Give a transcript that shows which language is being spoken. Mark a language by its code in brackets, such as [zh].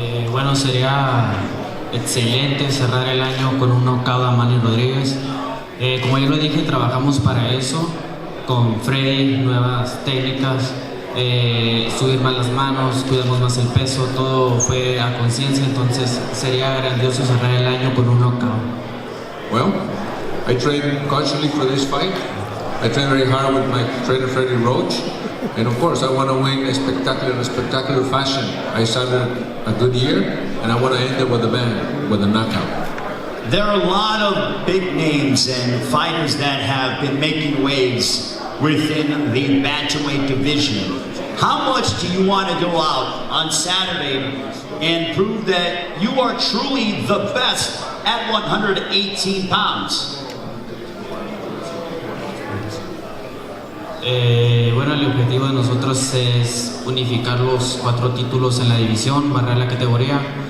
[es] Bueno, sería excelente cerrar el año con un knockout a Manny Rodríguez. Como ya lo dije, trabajamos para eso con Freddy, nuevas técnicas, subir más las manos, cuidamos más el peso, todo fue a conciencia, entonces sería grandioso cerrar el año con un knockout. [en] Well, I trained constantly for this fight. I trained very hard with my trainer Freddie Roach, and of course I want to win in a spectacular fashion. I started a good year, and I want to end it with a bang, with a knockout. There are a lot of big names and fighters that have been making waves within the bantamweight division. How much do you want to go out on Saturday and prove that you are truly the best at 118 pounds? [es] Bueno, el objetivo de nosotros es unificar los 4 títulos en la división, barrer la categoría.